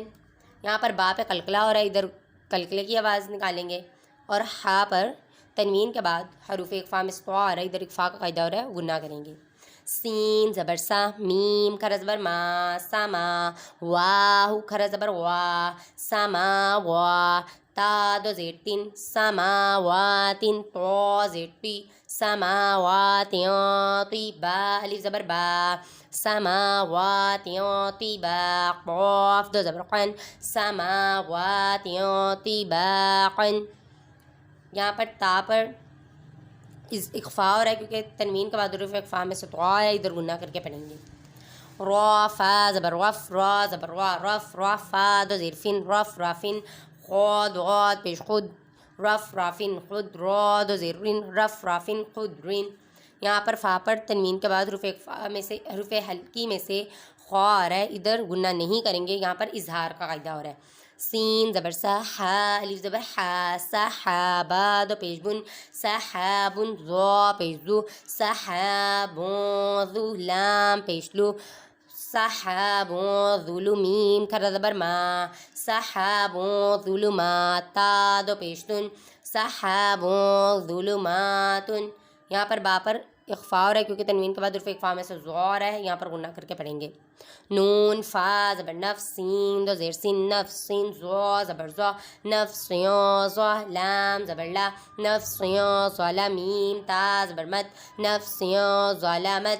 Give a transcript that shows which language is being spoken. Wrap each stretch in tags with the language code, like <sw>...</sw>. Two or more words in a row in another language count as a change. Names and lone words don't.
<ur>یہاں پر با پہ قلقلہ ہو رہا ہے، ادھر قلقلے کی آواز نکالیں گے، اور ہا پر تنوین کے بعد حروف اقفا میں سے آ رہا ہے، ادھر اقفا کا قاعدہ ہو رہا ہے، غنہ کریں گے. سین زبر سا میم کھرا زبر ما سما واو کھرا زبر وا سما وا تا دو زیر تین سماواتن تو زیر تی سماواتن طیبا الف زبر با سماواتن طیبا قاف دو زبر قن سماواتن طیباقن. یہاں پر تا پر اخفا ہو رہا ہے کیونکہ تنوین کے بعد حروف اخفا میں سے تو ہے، ادھر غنہ کر کے پڑھیں گے. را فا زبر وف را زبر وا رف را فا دو زیر فن رف رافن خود غاد پیش خود رف رافن خود را دو زیر رن رف رافن خود رن. یہاں پر فا پر تنوین کے بعد حروف اخفا میں سے حروف حلقی میں سے خا آ رہا ہے، ادھر غنہ نہیں کریں گے، یہاں پر اظہار کا قاعدہ ہو رہا ہے. سین زبر سا حا الف زبر حا سحابا دو پیش بن سحابن ذو پیش ذو سحابن ذو لام پیش لو سحابن ذو میم کھرا زبر ما سحابن ظلمات تا دو پیش تن سحابن ظلماتن. یہاں پر با پر اخفا ہو رہا ہے کیونکہ تنوین کے بعد حرف اخفا میں سے ذو آ رہا ہے، یہاں پر غنہ کر کے پڑھیں گے. نون فا زبر نفس سین دو زیر سین نفس سین زو زبر زو نفس زو لام زبر لا نفس ظلم میم تا زبر مت نفس ظلمت.</ur>